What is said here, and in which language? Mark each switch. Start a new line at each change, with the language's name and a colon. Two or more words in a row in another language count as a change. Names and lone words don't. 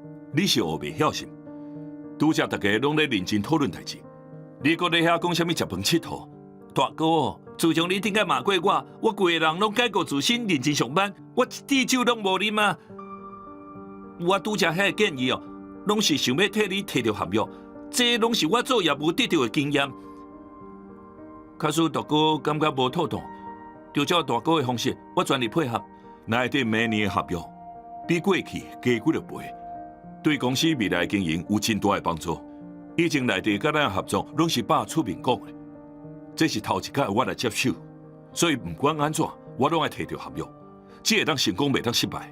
Min Nan Chinese: 你是学袂晓心，拄则大家拢咧认真讨论代志，你搁咧遐讲啥物食饭佚佗？大哥， 自从你顶下骂过我规个人拢改过自新，认真上班，我一滴酒拢无啉啊！我拄则迄个建议哦，拢是想要替你摕到合约，这拢是我做业务得到的经验。假使大哥感觉无妥当，就照大哥的方式，我全力配合。内底明年的合约比过去加几多倍，对公司未来经营有真大的帮助。以前内地甲咱合作拢是百出名讲的，这是头一届我来接手，所以不管安怎，我拢爱摕到合约，只会当成功，袂当失败。